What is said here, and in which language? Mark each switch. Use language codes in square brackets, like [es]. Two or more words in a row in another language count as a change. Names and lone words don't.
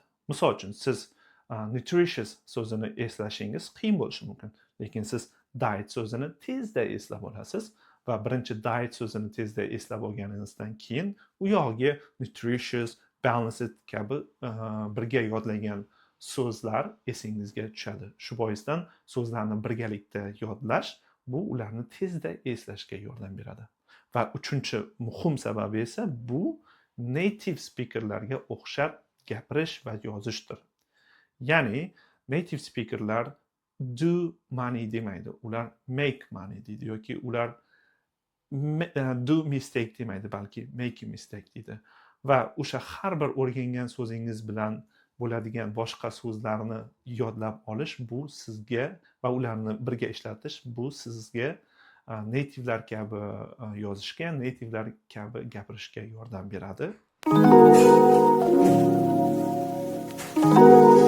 [uz] Misol uchun, siz nutritious so'zini eslashingiz qiyin bo'lishi mumkin, lekin siz diet so'zini tezda eslab olasiz va birinchi diet so'zini tezda eslab olganingizdan keyin u yog'iga [en] nutritious, balanced [uz] kabi birga yodlagan so'zlar esingizga tushadi. Shu boisdan so'zlarni birgalikda yodlash bu ularni tezda eslashga yordam beradi. Va uchinchi muhim sababi esa bu [en] native speakerlarga [uz] o'xshab gapirish va yozishdir. Ya'ni [en] native speakerlar do money [uz] demaydi, ular [en] make money [uz] deydi yoki ular [en] do mistake [uz] demaydi, balki [en] make a mistake [uz] deydi. Va o'sha har bir o'rgangan so'zingiz bilan bo'ladigan boshqa so'zlarni yodlab olish bu sizga va ularni birga ishlatish bu sizga nativelar kabi yozishga, nativelar kabi gapirishga yordam beradi.